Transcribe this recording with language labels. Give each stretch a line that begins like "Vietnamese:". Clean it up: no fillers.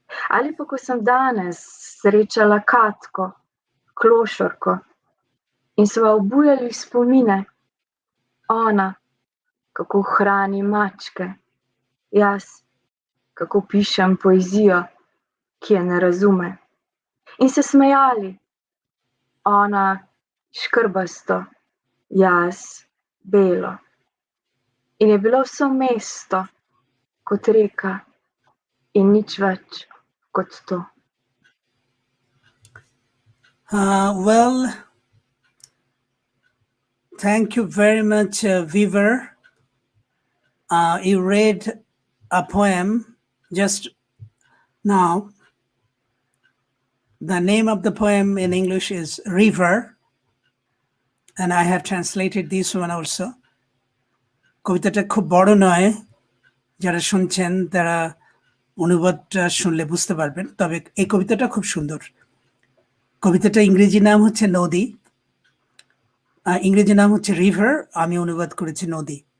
Slovenian: Ali pa ko sem danes srečala Katko, klošarko, in sva obujali spomine, ona, kako hrani mačke, jaz, kako pišem poezijo, ki je ne razume, in se smejali, ona škrbasto, jaz belo. In je bilo vse mesto kot reka in nič več kot to.
English: Well, thank you very much, Weaver. You read a poem just now. The name of the poem in English is River, and I have translated this one also.
Bangla: কবিতাটা খুব বড় নয়, যারা শুনছেন তারা অনুবাদটা শুনলে বুঝতে পারবেন, তবে এই কবিতাটা খুব সুন্দর। কবিতাটা ইংরেজি নাম হচ্ছে নদী, ইংরেজি নাম হচ্ছে রিভার, আমি অনুবাদ করেছি নদী।